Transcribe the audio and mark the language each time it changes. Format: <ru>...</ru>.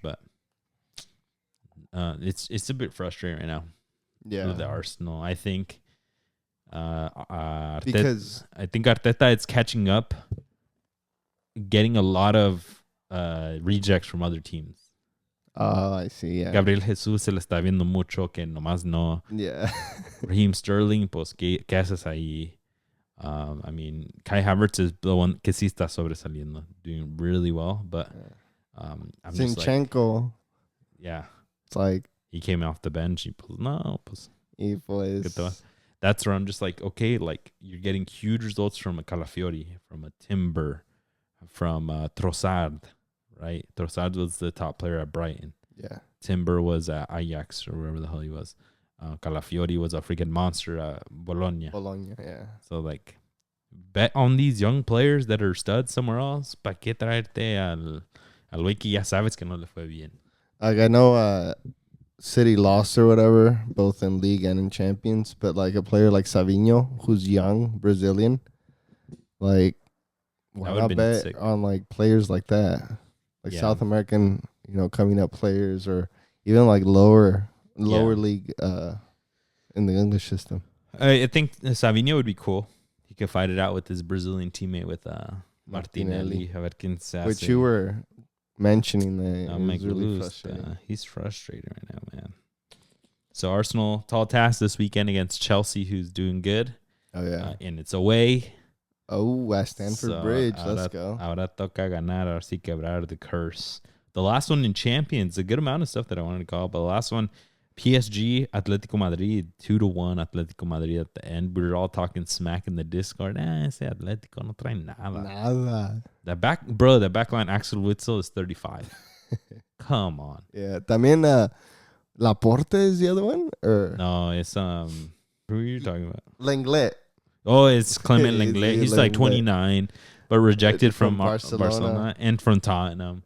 <en>But it's a bit frustrating right now. Yeah. With the Arsenal, I think. Because I think Arteta is catching up, getting a lot of rejects from other teams. Oh, I see. Yeah.</en> <es>Gabriel Jesús se le está viendo mucho que nomás no.</es> <en>Yeah.</en> <es>Raheem Sterling, pues, ¿qué haces ahí?</es> <en>I mean, Kai Havertz is the one</en> <es>que sí está sobresaliendo,</es> <en>doing really well. But I'm just like, Zinchenko. yeah, It's like he came off the bench. he plays. That's where I'm just like, okay, like you're getting huge results from a Calafiori, from a Timber, from Trossard, right? Trossard was the top player at Brighton. Yeah. Timber was at Ajax or wherever the hell he was. Calafiori was a freaking monster at Bologna. Yeah. So, like, bet on these young players that are studs somewhere else.</en> <es>¿Para qué traerte al güey que ya sabes que no le fue bien?</es> <en>Like, I know City lost or whatever, both in league and in champions, but like a player like Savinho, who's young, Brazilian, like, why not bet sick on like players like that? Like South American, coming up players, or even like lower league in the English system. I think Savinho would be cool. could fight it out with his Brazilian teammate with Martinelli.</en> <es>A ver quién se hace.</es> <en>Which you were mentioning that</en> <es>me</es> <en>really</en> <es>gusta.</es> <en>frustrating. He's frustrated right now, man. So Arsenal, tall task this weekend against Chelsea, who's doing good. Oh, yeah. And it's away. Oh, at Stamford Bridge. Let's go.</en> <es>Ahora toca ganar, ahora sí quebrar</es> <en>the curse. The last one in Champions, a good amount of stuff that I wanted to call, but the last one, PSG, Atletico Madrid, 2-1 Atletico Madrid at the end. We were all talking smack in the Discord.</en> <es>Ese Atletico no trae nada. Nada.</es> <en>The backline, Axel Witsel is 35. Come on. Yeah. También Laporte is the other one? Or? No, it's who are you talking about? Lenglet. Oh, it's Clement Lenglet. He's like 29, but rejected from Barcelona and from Tottenham.</en>